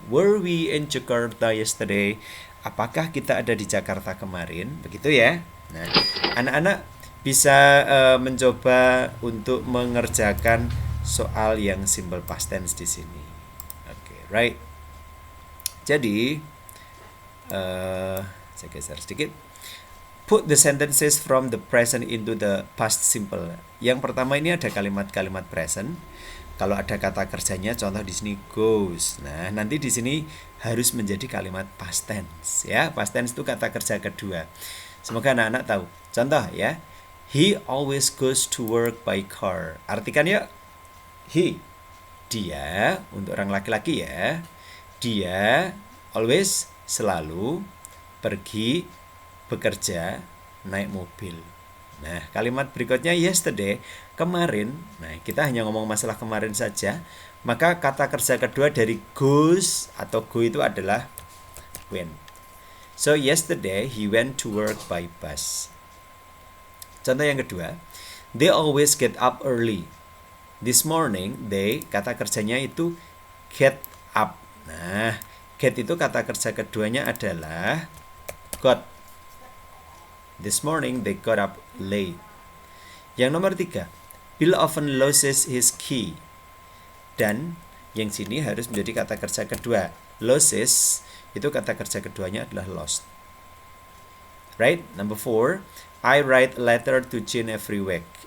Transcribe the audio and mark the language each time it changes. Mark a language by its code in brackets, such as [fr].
[en] Were we in Jakarta yesterday? [id] Apakah kita ada di Jakarta kemarin? Begitu ya. Nah, anak-anak bisa mencoba untuk mengerjakan soal yang simple past tense di sini. [en] Right. [id] Jadi saya geser sedikit. [en] Put the sentences from the present into the past simple. [id] Yang pertama ini ada kalimat-kalimat present. Kalau ada kata kerjanya, contoh di sini goes. Nah, nanti di sini harus menjadi kalimat past tense ya. Past tense itu kata kerja kedua. Semoga anak-anak tahu. Contoh ya. [en] He always goes to work by car. [id] Artikan ya. He, dia, untuk orang laki-laki ya, dia always, selalu pergi bekerja naik mobil. Nah, kalimat berikutnya yesterday, kemarin. Nah, kita hanya ngomong masalah kemarin saja. Maka kata kerja kedua dari goes atau go itu adalah went. [en] So yesterday he went to work by bus. [id] Contoh yang kedua, [en] they always get up early. This morning, they, [id] kata kerjanya itu [en] get up. [id] Nah, get itu kata kerja keduanya adalah got. [en] This morning, they got up late. [id] Yang nomor 3, [en] Bill often loses his key. [id] Dan yang sini harus menjadi kata kerja kedua. Loses, itu kata kerja keduanya adalah lost. [en] Right? Number 4, I write a letter to Jane every week.